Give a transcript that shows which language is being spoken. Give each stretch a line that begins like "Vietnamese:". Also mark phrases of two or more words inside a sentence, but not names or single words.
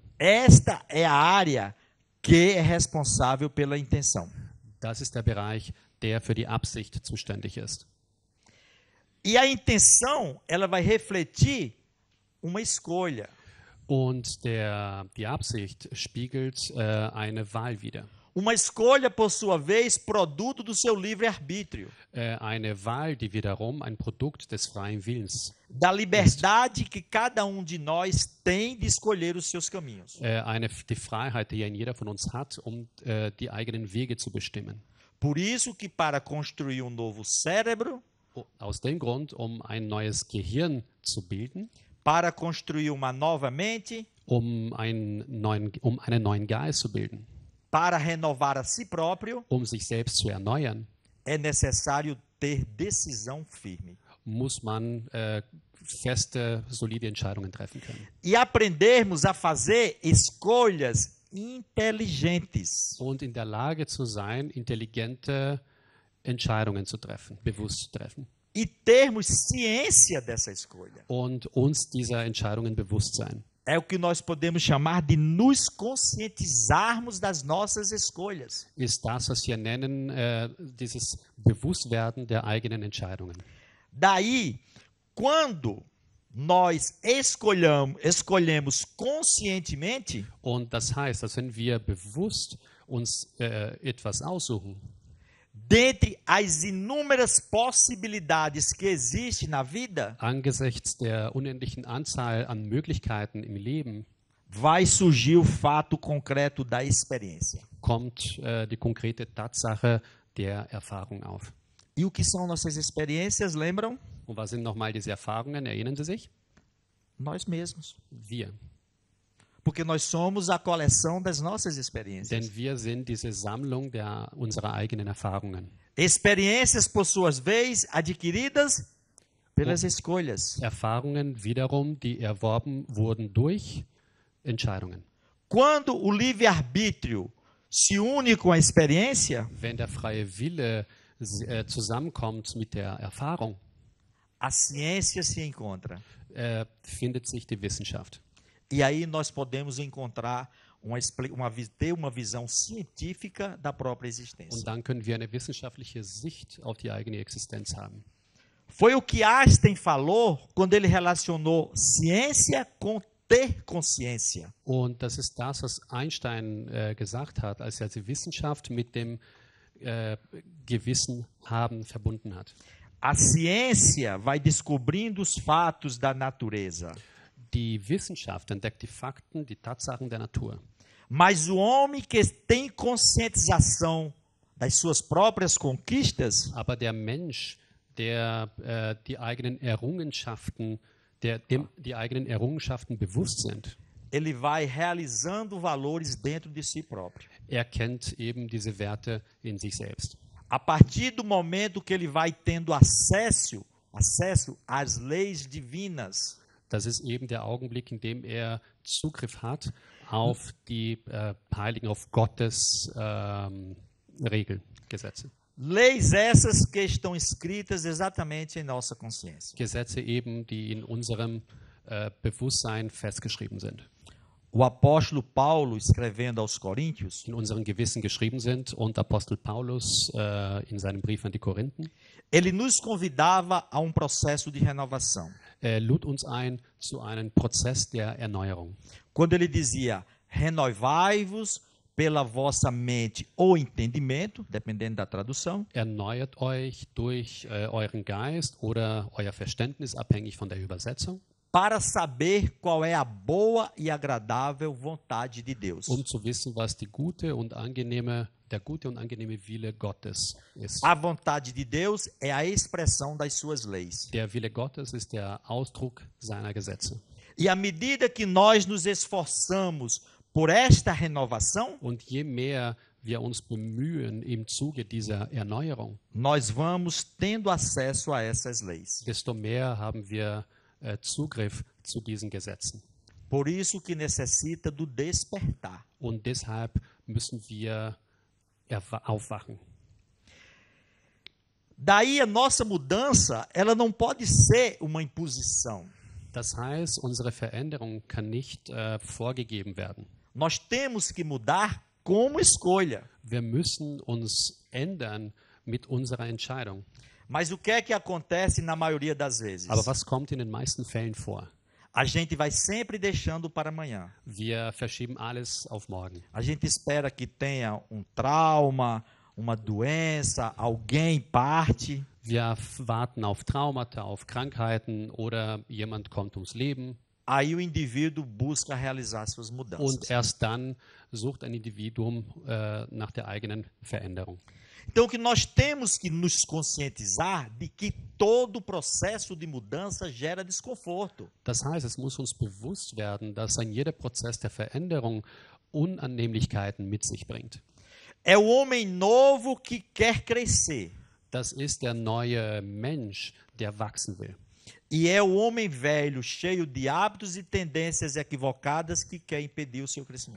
Portuguese: Esta é a área que é responsável pela intenção.
German: Das ist der Bereich, der für die Absicht zuständig ist.
Portuguese: E a intenção, ela vai refletir uma escolha.
German: Und die Absicht spiegelt eine Wahl wider.
Portuguese: Uma escolha, por sua vez, produto do seu livre-arbítrio.
German: Eine Wahl, die wiederum ein Produkt des freien Willens
Portuguese: Da liberdade que cada um de nós tem de escolher os seus caminhos.
German: die Freiheit, die jeder von uns hat, die eigenen Wege zu bestimmen.
Portuguese: Por isso que para construir um novo cérebro,
German: Aus dem Grund, ein neues Gehirn zu bilden,
Portuguese: para construir uma nova mente,
German: einen neuen Geist zu bilden,
Portuguese: para renovar a si próprio,
German: sich selbst zu erneuern,
Portuguese: é necessário ter decisão firme.
German: muss man feste, solide Entscheidungen treffen können.
Portuguese: E aprendermos a fazer escolhas inteligentes.
German: Und in der Lage zu sein, intelligente Entscheidungen zu treffen, bewusst zu treffen.
Portuguese: E termos ciência dessa escolha.
German: Und uns dieser Entscheidungen bewusst sein.
Portuguese: É o que nós podemos chamar de nos conscientizarmos das nossas escolhas.
German: Ist das, was wir nennen, dieses Bewusstwerden der eigenen Entscheidungen.
Portuguese: Daí, quando nós escolhemos conscientemente,
German: Und das heißt, dass wenn wir bewusst uns etwas aussuchen,
Portuguese: dentre as inúmeras possibilidades que existem na vida,
German: angesichts der unendlichen Anzahl an Möglichkeiten im Leben,
Portuguese: vai surgir o fato concreto da experiência.
German: kommt die konkrete Tatsache der Erfahrung auf.
Portuguese: E o que são nossas experiências, lembram?
German: Und was sind nochmal diese Erfahrungen? Erinnern Sie sich?
Portuguese: Nós mesmos.
German: Wir.
Portuguese: Porque nós somos a coleção das nossas experiências.
German: Denn wir sind diese Sammlung unserer eigenen Erfahrungen.
Portuguese: Experiências, por suas vezes, adquiridas pelas escolhas.
German: Erfahrungen wiederum, die erworben wurden durch Entscheidungen.
Portuguese: Quando o livre-arbítrio se une com a experiência,
German: wenn der freie Wille zusammenkommt mit der Erfahrung,
Portuguese: a ciência se encontra.
German: findet sich die Wissenschaft.
Portuguese: E aí nós podemos encontrar ter uma visão científica da própria existência.
German: Und dann können wir eine wissenschaftliche Sicht auf die eigene Existenz haben.
Portuguese: Foi o que Einstein falou quando ele relacionou ciência com ter consciência.
German: Und das ist das, was Einstein gesagt hat, als er die Wissenschaft mit dem Gewissen haben verbunden hat.
Portuguese: A ciência vai descobrindo os fatos da natureza.
German: Die Wissenschaft entdeckt die Fakten, die Tatsachen der Natur.
Portuguese: Mas o homem que tem conscientização das suas próprias conquistas,
German: Aber der Mensch, der die eigenen Errungenschaften, dem die eigenen Errungenschaften bewusst sind,
Portuguese: ele vai realizando valores dentro de si próprio.
German: erkennt eben diese Werte in sich selbst.
Portuguese: A partir do momento que ele vai tendo acesso às leis divinas,
German: Das ist eben der Augenblick, in dem er Zugriff hat auf die Heiligen, auf Gottes Regeln, Gesetze.
Portuguese: leis essas que estão escritas exatamente em nossa consciência.
German: Gesetze eben, die in unserem Bewusstsein festgeschrieben sind.
Portuguese: O apóstolo Paulo, escrevendo aos Coríntios,
German: In unserem Gewissen geschrieben sind und Apostel Paulus in seinem Brief an die Korinthen
Portuguese: ele nos convidava a um processo de renovação.
German: lud uns ein zu einem Prozess der Erneuerung.
Portuguese: Quando ele dizia, renovai-vos pela vossa mente ou entendimento, dependendo da tradução,
German: Erneuert euch durch euren Geist oder euer Verständnis, abhängig von der Übersetzung,
Portuguese: para saber qual é a boa e agradável vontade de Deus.
German: zu wissen, was der gute und angenehme Wille Gottes ist.
Portuguese: A vontade de Deus é a expressão das suas leis.
German: Der Wille Gottes ist der Ausdruck seiner Gesetze.
Portuguese: E à medida que nós nos esforçamos por esta renovação,
German: Und je mehr wir uns bemühen im Zuge dieser Erneuerung,
Portuguese: nós vamos tendo acesso a essas leis.
German: desto mehr haben wir Zugriff zu diesen Gesetzen.
Portuguese: Por isso que necessita do despertar.
German: Und deshalb müssen wir aufwachen.
Portuguese: Daí a nossa mudança, ela não pode ser uma imposição.
German: Das heißt, unsere Veränderung kann nicht vorgegeben werden.
Portuguese: Nós temos que mudar como escolha.
German: Wir müssen uns ändern mit unserer Entscheidung.
Portuguese: Mas o que é que acontece na maioria das vezes?
German: Aber was kommt in den meisten Fällen vor?
Portuguese: A gente vai sempre deixando para amanhã.
German: Wir verschieben alles auf morgen.
Portuguese: A gente espera que tenha um trauma, uma doença, alguém parte.
German: Wir warten auf Traumata, auf Krankheiten oder jemand kommt ums Leben.
Portuguese: Aí o indivíduo busca realizar suas mudanças.
German: Und erst dann sucht ein Individuum nach der eigenen Veränderung.
Portuguese: Então, o que nós temos que nos conscientizar de que todo processo de mudança gera desconforto.
German: Das heißt, es muss uns bewusst werden, dass ein jeder Prozess der Veränderung Unannehmlichkeiten mit sich bringt.
Portuguese: É o homem novo que quer crescer.
German: Das ist der neue Mensch, der wachsen will.
Portuguese: E é o homem velho, cheio de hábitos e tendências equivocadas, que quer impedir o seu crescimento.